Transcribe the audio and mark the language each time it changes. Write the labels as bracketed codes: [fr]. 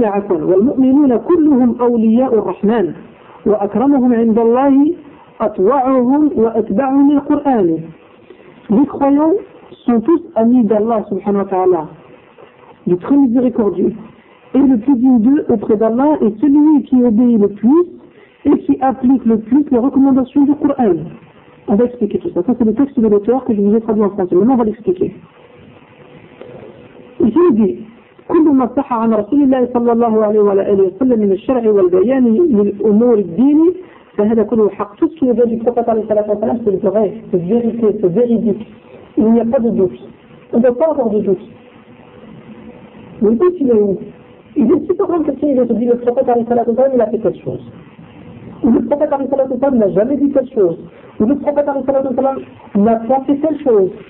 [ar] والمؤمنون كلهم أولياء الرحمن وأكرمهم عند الله أطوعهم وأتبعهم القرآن. [fr] Les croyants sont tous amis d'Allah subhanahu wa ta'ala, le très miséricordieux, et le plus digne d'eux auprès d'Allah est celui qui obéit le plus et qui applique le plus les recommandations du Coran. On va expliquer tout ça. Ça c'est le texte de l'auteur que je vous ai traduit en français. Maintenant on va l'expliquer. Ici il dit [ar] كل ما صح عن رسول الله صلى الله عليه وآله وسلم من الشرع والبيان للأمور الدين فهذا كله حق. [fr] Tout ce qui vient du prophète [ar] عليه الصلاة والسلام [fr] c'est vrai, c'est vérité, c'est véridique. Il n'y a pas de doute. On ne peut pas avoir de doute. Le doute il est où? Il est super grand question, il se dit le prophète [ar] عليه الصلاة والسلام [fr] il a fait quelque chose. Ou le prophète [ar] عليه الصلاة والسلام [fr] n'a jamais dit quelque chose. Ou le prophète عليه الصلاة والسلام n'a pas fait telle chose.